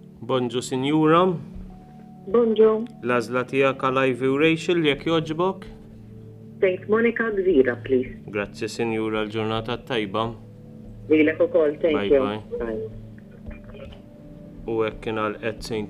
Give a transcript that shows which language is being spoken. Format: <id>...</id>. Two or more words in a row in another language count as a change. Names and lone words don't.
<mt>Bonġu, Sinjura. Bonġu. L-għażla tiegħek għal Ivy u Rachel jekk jogħġbok.</mt> <en>St. Monica Gżira, please.</en> <mt>Grazzi, Sinjura, l-ġurnata tajba. Lilek ukoll,</mt> <en>thank Bye, you. bye.</en> <mt>U hekk kien għal St.</mt>